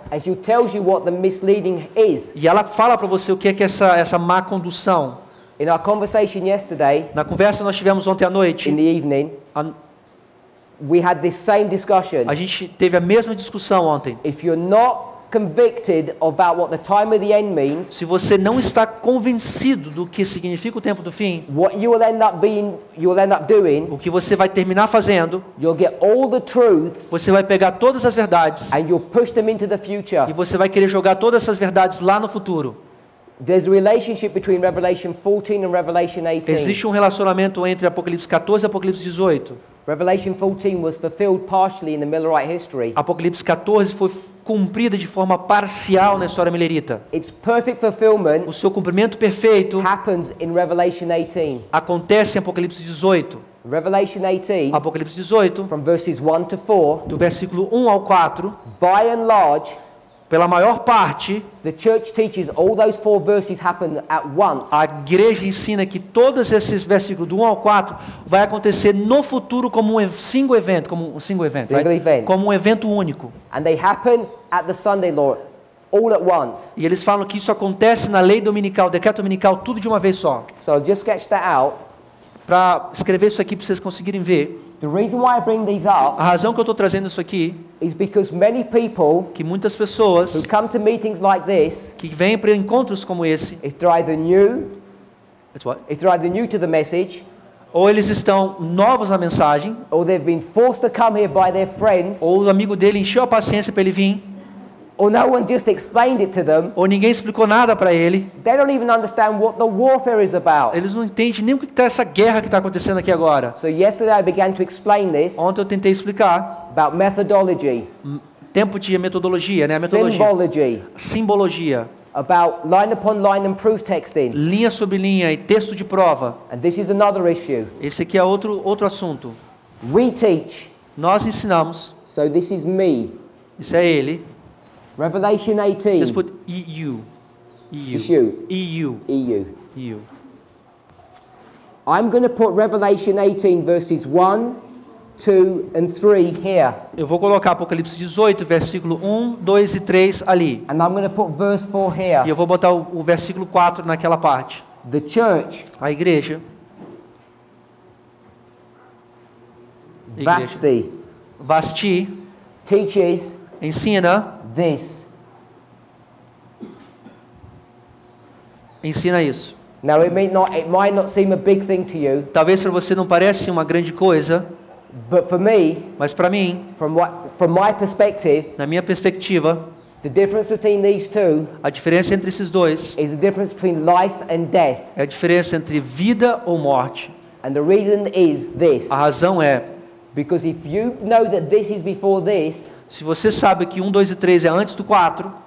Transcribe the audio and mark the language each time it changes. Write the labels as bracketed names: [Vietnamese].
[English] And she tells you what the misleading is. [Portuguese] e ela fala para você o que é essa má condução. [English] In our conversation yesterday, [Portuguese] Na conversa que nós tivemos ontem à noite, [English] in the evening, we had this same discussion. [Portuguese] a gente teve a mesma discussão ontem. [English] If you're not convicted about what the time of the end means, [Portuguese] Se você não está convencido do que significa o tempo do fim, [English] what you will end up doing, [Portuguese] o que você vai terminar fazendo, [English] you'll get all the truths [Portuguese] você vai pegar todas as verdades [English] and you'll push them into the [Portuguese] e [English] future. [Portuguese] você vai querer jogar todas essas verdades lá no futuro. [English] There's a relationship between Revelation 14 and Revelation 18. [Portuguese] Existe um relacionamento entre Apocalipse 14 e Apocalipse 18. [English] Revelation 14 was fulfilled partially in the Millerite history. [Portuguese] Apocalipse 14 foi cumprida de forma parcial na história milerita. [English] Its perfect fulfillment [Portuguese] O seu cumprimento perfeito [English] happens in Revelation 18. [Portuguese] acontece em Apocalipse 18. [English] Revelation 18, [Portuguese] Apocalipse 18, [English] from verses 1 to 4, [Portuguese] do versículo 1 ao 4, [English] by and large, [Portuguese] pela maior parte, [English] the church teaches all those 4 verses happen at once. [Portuguese] a igreja ensina que todos esses versículos do 1 ao 4 vai acontecer no futuro como um [English] single event, [Portuguese] como um evento único. [English] And they happen at the Sunday law all at once. [Portuguese] E eles falam que isso acontece na lei dominical, decreto dominical, tudo de uma vez só. [English] So I'll just sketch that out. [Portuguese] Para escrever isso aqui para vocês conseguirem ver, [English] The reason why I bring these up [Portuguese] A razão que eu estou trazendo isso aqui, [English] is because many people [Portuguese] que muitas pessoas [English] who come to meetings like this, [Portuguese] que vêm para encontros como esse, [English] if they're either new, It's what? if they're either new to the message, [Portuguese] Ou eles estão novos na mensagem, [English] or they've been forced to come here by their friend, [Portuguese] ou o amigo dele encheu a paciência para ele vir, [English] or no one just explained it to them, [Portuguese] ou ninguém explicou nada para ele. [English] they don't even understand what the warfare is about. [Portuguese] Eles não entendem nem o que está essa guerra que está acontecendo aqui agora. [English] So yesterday I began to explain this [Portuguese] Ontem eu tentei explicar [English] about methodology, [Portuguese] tempo de metodologia, né? A metodologia, [English] symbology, [Portuguese] simbologia, [English] about line upon line and proof texting. [Portuguese] linha sobre linha e texto de prova. [English] And this is another issue. [Portuguese] Esse aqui é outro assunto. [English] We teach, [Portuguese] Nós ensinamos. [English] so this is me. [Portuguese] Isso é ele. [English] Revelation 18. Just put EU. It's EU. you. EU. EU. EU. I'm going to put Revelation 18 verses 1, 2 and 3 here. [Portuguese] Eu vou colocar Apocalipse 18, versículo 1, 2 e 3 ali. [English] And I'm going to put verse 4 [Portuguese] E [English] here. [Portuguese] eu vou botar o versículo 4 naquela parte. [English] The church, [Portuguese] A igreja. [English] Vashti, [Portuguese] Vasti [English] teaches [Portuguese] ensina [English] this. [Portuguese] isso. [English] Now it might not seem a big thing to you, [Portuguese] Talvez para você não pareça uma grande coisa, [English] but for me, [Portuguese] mas para mim, [English] from my perspective, [Portuguese] na minha perspectiva, [English] the difference between these two [Portuguese] a diferença entre esses dois [English] is the difference between life and death. [Portuguese] é a diferença entre vida ou morte. [English] And the reason is this. [Portuguese] A razão é, [English] Because if you know that this is before this, [Portuguese] se você sabe que 1, 2 e 3 é antes do 4,